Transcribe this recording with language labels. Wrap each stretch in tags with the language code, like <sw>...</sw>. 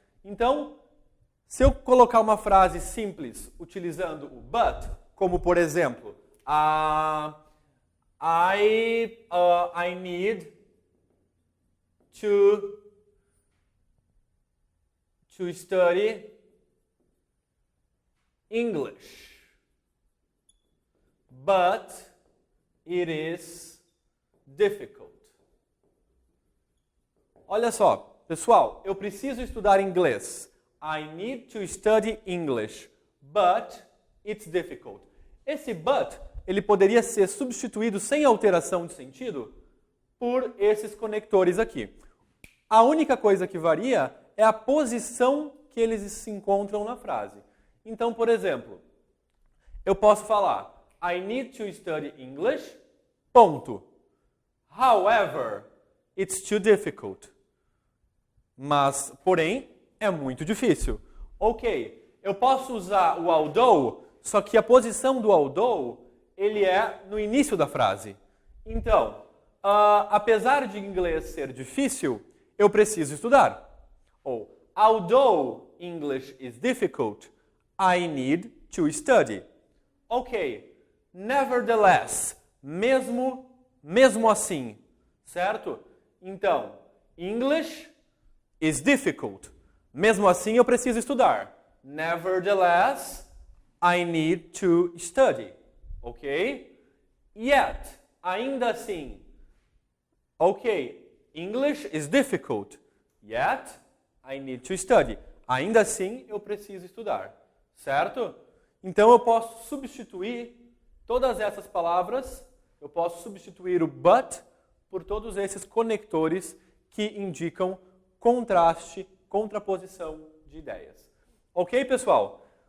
<pt>Então, se eu colocar uma frase simples utilizando o but, como por exemplo,</pt> <en>I need to study English, but it is difficult.</en> <pt>Olha só, pessoal, eu preciso estudar inglês.</pt> <en>I need to study English, but it's difficult.</en> <pt>Esse but ele poderia ser substituído sem alteração de sentido por esses conectores aqui. A única coisa que varia é a posição que eles se encontram na frase. Então, por exemplo, eu posso falar</pt> <en>I need to study English,</en> <pt>ponto.</pt> <en>However, it's too difficult.</en> <pt>Mas, porém, é muito difícil. Ok, eu posso usar o although, só que a posição do although ele é no início da frase. Então, apesar de inglês ser difícil, eu preciso estudar.</pt> <en>Ou, although English is difficult, I need to study.</en> <pt>Ok, nevertheless, mesmo assim, certo?</pt> <en>Então, English is difficult.</en> <pt>Mesmo assim, eu preciso estudar.</pt> <en>Nevertheless, I need to study. Ok? Yet,</en> <pt>ainda assim.</pt> <en>Ok, English is difficult. Yet, I need to study.</en> <pt>Ainda assim, eu preciso estudar. Certo? Então, eu posso substituir todas essas palavras, eu posso substituir o but por todos esses conectores que indicam contraste, contraposição de ideias. Ok, pessoal?</pt>